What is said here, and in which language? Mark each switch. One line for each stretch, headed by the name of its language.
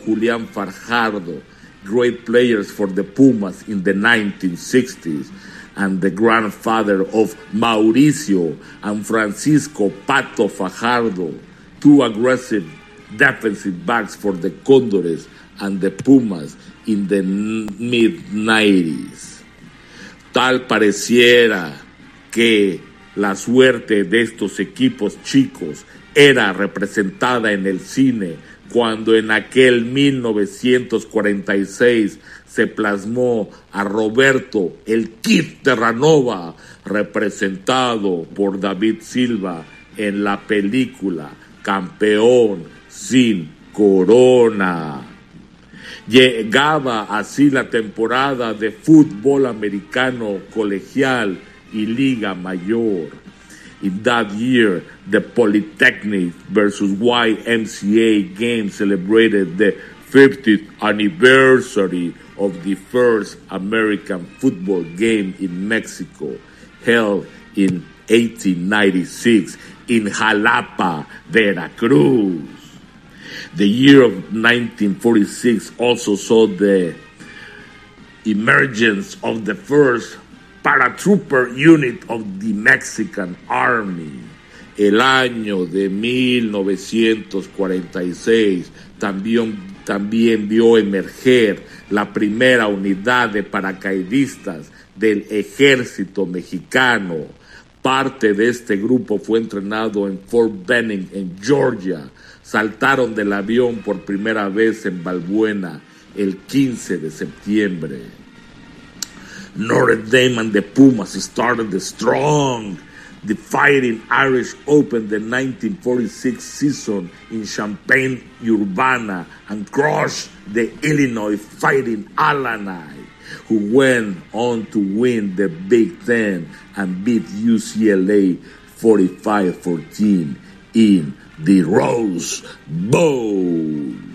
English: Julián Fajardo, great players for the Pumas in the 1960s, and the grandfather of Mauricio and Francisco Pato Fajardo, two aggressive defensive backs for the Condores and the Pumas in the mid-90s.
Spanish: Tal pareciera que la suerte de estos equipos chicos era representada en el cine cuando en aquel 1946 se plasmó a Roberto el Kid Terranova, representado por David Silva en la película Campeón sin Corona. Llegaba así la temporada de fútbol americano colegial y liga mayor.
English: In that year, the Polytechnic versus YMCA game celebrated the 50th anniversary of the first American football game in Mexico, held in 1896 in Jalapa, Veracruz. The year of 1946 also saw the emergence of the first paratrooper unit of the Mexican Army.
Spanish: El año de 1946 también vio emerger la primera unidad de paracaidistas del ejército mexicano. Parte de este grupo fue entrenado en Fort Benning, en Georgia. Saltaron del avión por primera vez en Balbuena el 15 de septiembre.
English: Notre Dame and the Pumas started the strong. The Fighting Irish opened the 1946 season in Champaign, Urbana, and crushed the Illinois Fighting Illini, who went on to win the Big Ten and beat UCLA 45-14 in the Rose Bowl.